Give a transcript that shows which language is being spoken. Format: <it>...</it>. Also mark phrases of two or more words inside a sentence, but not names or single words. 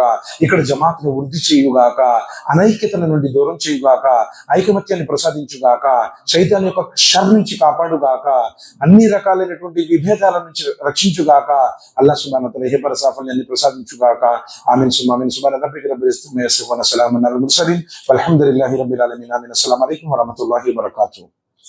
<te>ఇక్కడ జమాత్ను వృద్ధి చేయుగాక. అనైక్యతల నుండి దూరం చేయుగాక. ఐకమత్యాన్ని ప్రసాదించుగాక. శైతాన్ యొక్క షర్ నుంచి కాపాడుగాక. అన్ని రకాలైనటువంటి విభేదాల నుంచి రక్షించుగాక.</te> <ar>الله سبحانه وتعالى</ar> <te>ఇహపర సాఫల్యాన్ని ప్రసాదించుగాక.</te> <ar>آمين سبحان ربك رب العزة عما يصفون وسلام على المرسلين والحمد لله رب العالمين. آمين. السلام عليكم ورحمة الله وبركاته.</ar>